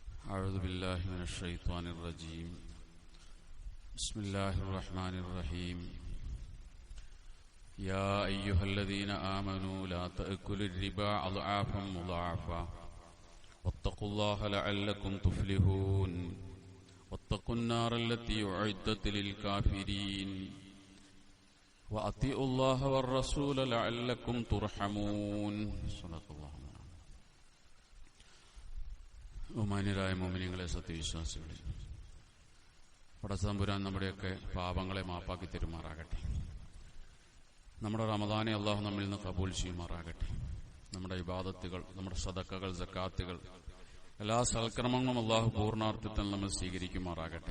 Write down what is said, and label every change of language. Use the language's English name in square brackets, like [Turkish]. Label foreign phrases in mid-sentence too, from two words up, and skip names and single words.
[Arabic] أعوذ بالله من الشيطان الرجيم بسم الله الرحمن الرحيم يا أيها الذين آمنوا لا تأكلوا الربا أضعافا مضاعفا واتقوا الله لعلكم تفلحون واتقوا النار التي أعدت للكافرين وأطيعوا الله والرسول لعلكم ترحمون صدق الله. [Malayalam] ബഹുമാന്യരായ മുഅ്മിനീങ്ങളെ, സത്യവിശ്വാസികളെ, പടച്ചതമ്പുരാൻ നമ്മുടെയൊക്കെ പാപങ്ങളെ മാപ്പാക്കി തരുമാറാകട്ടെ. നമ്മുടെ റമദാനെ അല്ലാഹു നമ്മിൽ നിന്ന് കബൂൽ ചെയ്യുമാറാകട്ടെ. നമ്മുടെ ഇബാദത്തുകൾ, നമ്മുടെ സദഖകൾ, സക്കാത്തുകൾ, എല്ലാ സൽക്കർമ്മങ്ങളും അല്ലാഹു പൂർണ്ണാർത്ഥത്തിൽ നമ്മൾ സ്വീകരിക്കുമാറാകട്ടെ.